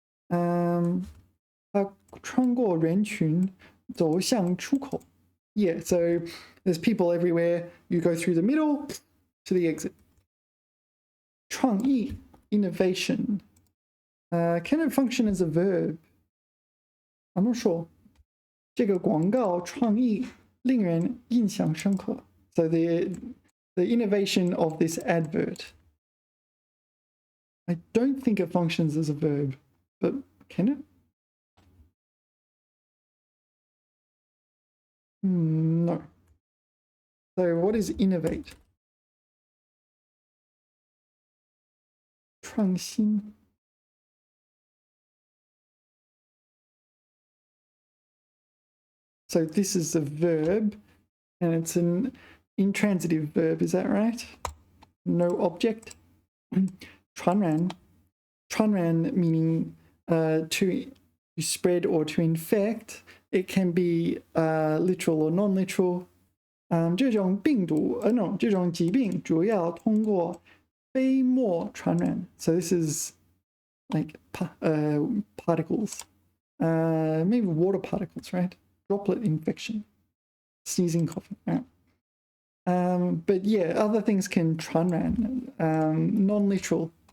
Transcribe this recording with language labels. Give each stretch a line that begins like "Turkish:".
Chinese: 穿过人群走向出口.
English: Yeah, so there's people everywhere. You go through the middle to the exit. 创意 innovation. Can it function as a verb? I'm not sure.
Chinese: 这个广告创意令人印象深刻.
English: So the innovation of this advert. I don't think it functions as a verb, but can it? No. So what is innovate?
Chinese: 创新.
English: So this is a verb, and it's an intransitive verb, is that right? No object. 传染. 传染 meaning to spread or to infect. It can be literal or non-literal.
Chinese: 这种病毒, no, 这种疾病主要通过飞沫传染.
English: So this is like particles. Maybe water particles, right? Droplet infection. Sneezing, coughing. Right? But yeah, other things can 传染, non-literal.